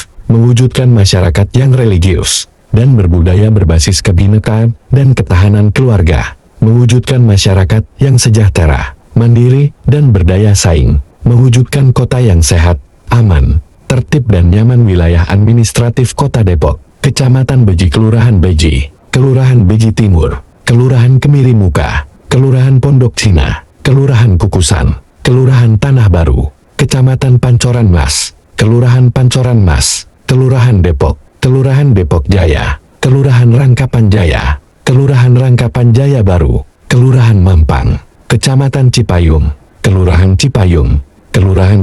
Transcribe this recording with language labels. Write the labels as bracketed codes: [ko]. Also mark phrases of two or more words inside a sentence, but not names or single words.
[id] Mewujudkan masyarakat yang religius dan berbudaya berbasis kebinekaan dan ketahanan keluarga. Mewujudkan masyarakat yang sejahtera, mandiri, dan berdaya saing. Mewujudkan kota yang sehat, aman, tertib dan nyaman. Wilayah administratif Kota Depok, Kecamatan Beji, Kelurahan Beji, Kelurahan Beji Timur, Kelurahan Kemiri Muka, Kelurahan Pondok Cina, Kelurahan Kukusan, Kelurahan Tanah Baru, Kecamatan Pancoran Mas, Kelurahan Pancoran Mas, Kelurahan Depok, Kelurahan Depok Jaya, Kelurahan Rangkapan Jaya, Kelurahan Rangkapan Jaya Baru, Kelurahan Mampang, Kecamatan Cipayung, Kelurahan Cipayung, Kelurahan